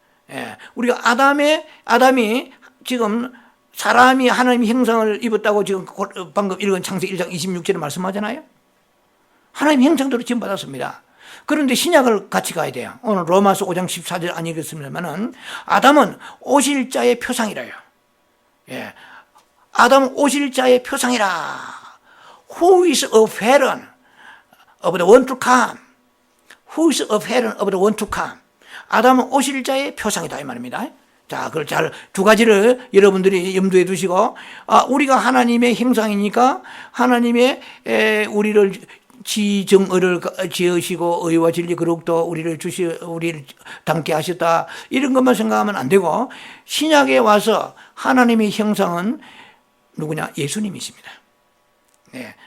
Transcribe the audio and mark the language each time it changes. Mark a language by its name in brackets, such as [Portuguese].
[Korean] 예, 우리가 아담이 지금 사람이 하나님의 형상을 입었다고 지금 방금 읽은 창세기 1장 26절에 말씀하잖아요. 하나님의 형상대로 지금 받았습니다. 그런데 신약을 같이 가야 돼요. 오늘 로마서 5장 14절 안 읽었습니다만은 아담은 오실 자의 표상이라요. 예, 아담은 오실 자의 표상이라. [English] Who is a parent of the one to come? Who is a parent of the one to come? [Korean] 아담은 오실 자의 표상이다 이 말입니다. 자, 그걸 잘 두 가지를 여러분들이 염두에 두시고, 우리가 하나님의 형상이니까 하나님의 우리를 지정의를 지으시고 의와 진리 그릇도 우리를 담게 하셨다, 이런 것만 생각하면 안 되고, 신약에 와서 하나님의 형상은 누구냐? 예수님이십니다. 네.